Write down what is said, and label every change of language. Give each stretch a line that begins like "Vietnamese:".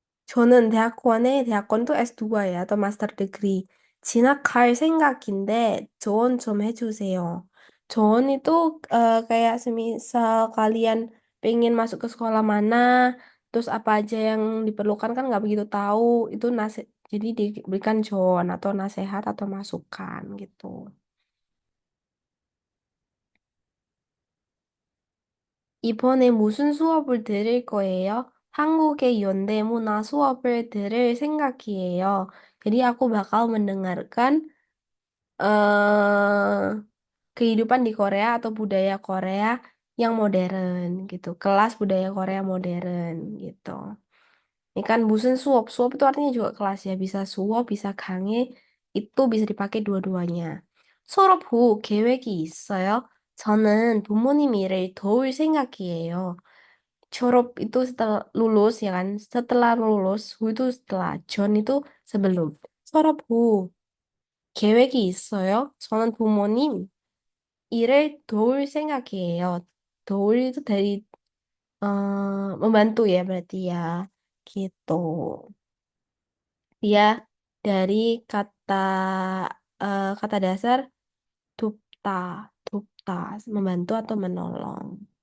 Korean: 저는 대학원도
Indonesian: S2 ya atau master degree.
Korean: 진학할 생각인데 조언 좀 해주세요.
Indonesian: 조언 itu kayak semisal kalian pengen masuk ke sekolah mana, terus apa aja yang diperlukan kan nggak begitu tahu, itu jadi diberikan 조언 atau nasihat atau masukan gitu.
Korean: 이번에 무슨 수업을 들을 거예요? 한국의 연대문화 수업을 들을 생각이에요.
Indonesian: Jadi aku bakal mendengarkan eh kehidupan di Korea atau budaya Korea yang modern gitu. Kelas budaya Korea modern gitu. Ini kan 무슨 수업, 수업 itu artinya juga kelas ya. Bisa 수업, bisa 강의, itu bisa dipakai dua-duanya.
Korean: 졸업 후 계획이 있어요? 저는 부모님 일을 도울 생각이에요.
Indonesian: 졸업 itu setelah lulus ya kan. Setelah lulus, 후 itu setelah, 전 itu sebelum.
Korean: 졸업 후 계획이 있어요? 저는 부모님 일을 도울 생각이에요.
Indonesian: 도울 itu dari membantu ya berarti ya. Gitu. Dia dari kata kata dasar dupta, dupta, membantu atau menolong.